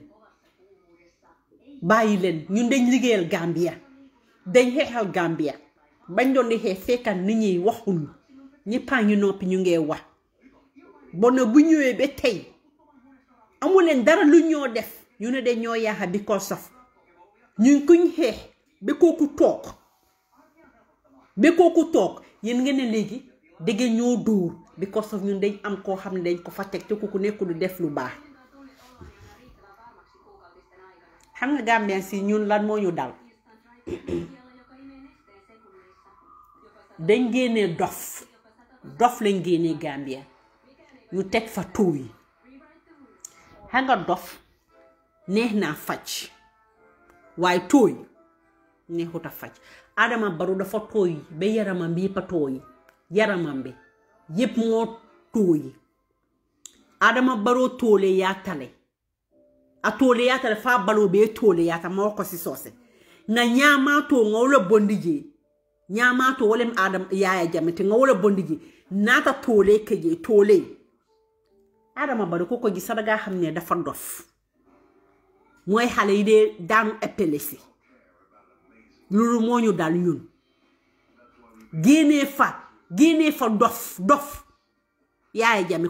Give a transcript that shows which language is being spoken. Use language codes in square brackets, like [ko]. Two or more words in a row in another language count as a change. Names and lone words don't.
[wo] leen ñun dañ liggéeyal Gambia dañ xeexal Gambia bañ doon di xeex fekkan nit ñi waxuñu ñëppaa ngi noppi ñu ngee wax bon na bu ñëwee ba tey amu leen dara lu ñoo def ñu ne dañ ñoo yaaxa [en] because of [wo] ñun kuñ xeex ba kooku toog yéen ngeen ne léegi dégg ñoo dóor [en] because of [wo] ñun dañ am koo xam ne dañ ko fa teg te kooku nekkul lu def lu baax xam nga Gambien si ñun lan moo ñu dal dañ génnee dof lañ génnee Gambien ñu teg fa taux yi xam nga dof neex naa faj waaye taux yi neexut a faj Adama Barrow dafa tooy ba yaramam bi yëpp a tooy yaramam bi yëpp moo tooy Adama Barrow toole yaatale a toole yaatale faa baloo bee toole yaata ma wax ko si soose nga ñaamaatoo nga wala bondi ji ñaamaatoo wala Adam Yaya Jammeh te nga wala bondi ji naata toole keje toole Adama Barrow ko gis sa daga xam ne dafa dof mooy xale yi dee daanu épilé loolu moo ñu dal ñun génnee fa dof Yaya Jammeh